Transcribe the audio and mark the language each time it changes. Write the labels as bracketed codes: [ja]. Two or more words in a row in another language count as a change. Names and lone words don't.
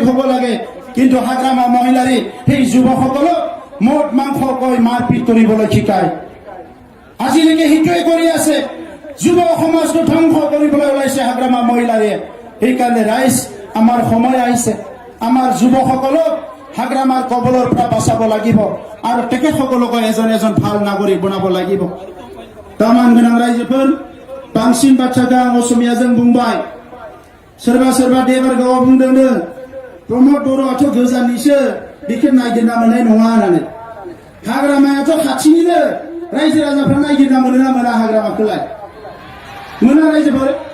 [as] হ'ব লাগে কিন্তু হাগ্ৰামা মহিলাৰে সেই যুৱকসকলক মদ মাংস কৈ মাৰপিট কৰিবলৈ শিকায় আজিলৈকে সেইটোৱে কৰি আছে যুৱ সমাজটো ধ্বংস কৰিবলৈ ওলাইছে হাগ্ৰামা মহিলাৰে সেইকাৰণে ৰাইজ আমাৰ সময় আহিছে আমাৰ যুৱকসকলক হাগ্ৰামাৰ কবলৰ পৰা বাঁচাব লাগিব আৰু তেখেতসকলক এজন এজন ভাল নাগৰিক বনাব লাগিব [brx] তামান गोनां रायजोफोर बांसिन बाथ्राखौ आं असमियाजों बुंबाय सोरबा सोरबा देबारगावआव बुंदोंनो प्रमद बर'आथ' गोजाननिसो बेखौ नागिरना मोननाय नङा होननानै हाग्रामायाथ' खाथिनिनो रायजो राजाफ्रा नागिरना मोनो ना मोना हाग्रामाखौलाय मोना रायजोफोर